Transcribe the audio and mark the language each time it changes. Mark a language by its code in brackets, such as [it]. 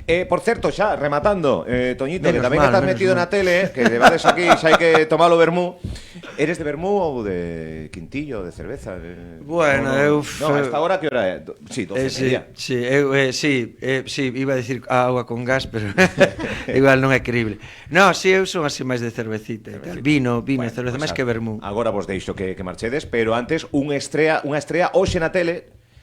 [gl] Por certo, xa, rematando, Toñito, que tamén estás metido na tele, que levades aquí, xa hai que tomar o vermú. Eres de vermú ou de quintillo, de cerveza? Bueno, eu... [es] No, hasta ahora que hora é? Sí, 12:30. Sí, iba a decir agua con gas, pero igual [gl] non é creíble. No, si, eu son así máis de cervecita. Vino, bueno, cerveza, máis que vermú. Agora vos deixo que marchedes, pero antes unha estrea hoxe na tele.